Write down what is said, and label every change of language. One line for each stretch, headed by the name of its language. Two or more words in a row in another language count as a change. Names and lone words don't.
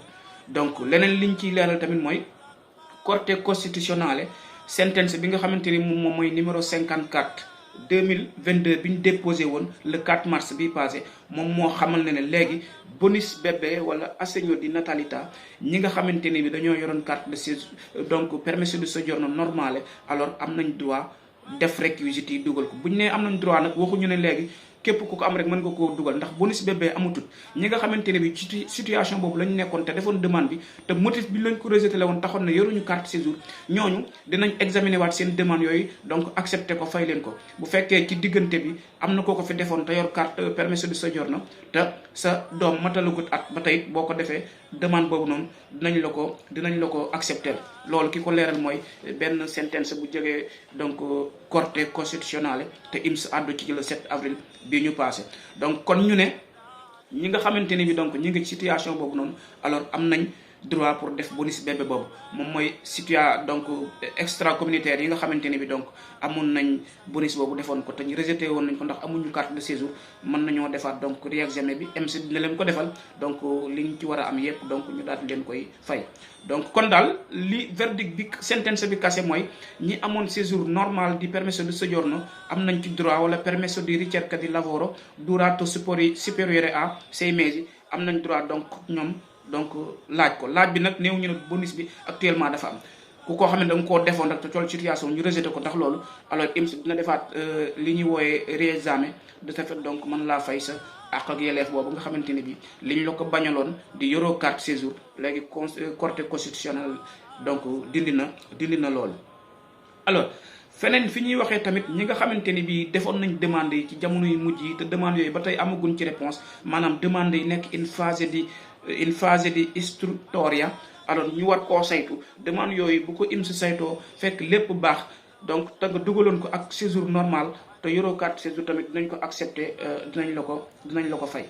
Wolof: donc leneen liñ ciy leeral tamit mooy Corte Costituzionale sentence bi nga xamante ni moom mooy numéro 54 2022 bi ñu déposé woon
French: le 4 mars
Wolof: bi passé moom moo xamal ne léegi
French: bonus bébé
Wolof: wala
Italian: assegno di natalità
Wolof: ñi nga xamante ne bi dañoo yoroon
French: carte de séjour
Wolof: donc
Italian: permesso di soggiorno normale
Wolof: alors am nañ droit def réquisites yi dugal ko bu ñu nee am nañ droit nag waxuñu ne léegi képp ku ko am rek mën nga koo dugal ndax
French: bonus bébé
Wolof: amutut ñi nga xamante ne bi ci situation boobu lañ nekkoon te defoon demande bi te motif bi lañ ko rejeté la woon taxoon na yoruñu
French: carte séjour
Wolof: ñooñu dinañ examiner waat seen demande yooyu donc accepté ko fay leen ko bu fekkee ci diggante bi am na koo ko fi defoon te yor carte
Italian: permesso di soggiorno
Wolof: te sa doom matalagut at ba tey boo ko defee demande boobu noonu dinañ la ko accepté loolu ki ko leeral mooy benn sentence bu jógee donc Corte Costituzionale te IMS àddu ci
French: le 7 avril
Wolof: bi ñu passé. donc kon ñu ne ñi nga xamante ni bi donc ñi ngi situation boobu noonu alors am nañ droit pour def
French: bonus bébé
Wolof: boobu moom mooy situation donc
French: extra communautaire
Wolof: yi nga xamante ni bi donc amoon nañ bonus boobu defoon ko te ñu rejeté woon nañ ko ndax amuñu
French: carte de séjour
Wolof: mën nañoo defaat donc réexamen bi IMS dina leen ko defal donc liñ ci war a am yépp donc ñu daal leen koy fay. donc kon daal li verdict bi sentence bi kase mooy ñi amoon
French: séjour normal
Wolof: di
Italian: permesso di soggiorno
Wolof: am nañ ci droit wala
Italian: permesso di ricerca di lavoro durato superiore a 6 mesi
Wolof: am nañ droit donc ñoom donc laaj bi nag néew ñu ne bonus bi actuellement dafa am ku koo xam ne da nga koo defoon rek te toll situation ñu rejeté ko ndax loolu alors IMS dina defaat li ñuy wooyee réexamen
French: de ce fait
Wolof: donc mën laa fay sa àq ak yelleef boobu nga xamante ne bi liñ la ko bañaloon di yoroo
French: carte séjour
Wolof: léegi Corte Costituzionale donc dindi na loolu. alors feneen fi ñuy waxee tamit ñi nga xamante ni bi defoon nañ demande yi ci jamono yu mujj yi te demande yooyu ba tey amaguñ ci réponse maanaam demande yi nekk
French: une phase
Italian: di istruttoria
Wolof: alors ñu war koo saytu demande yooyu bu ko IMS saytoo fekk lépp baax donc te nga dugaloon ko ak
French: séjour normal
Wolof: te yoroo
French: carte séjour
Wolof: tamit dinañ ko accepté dinañ la ko fay.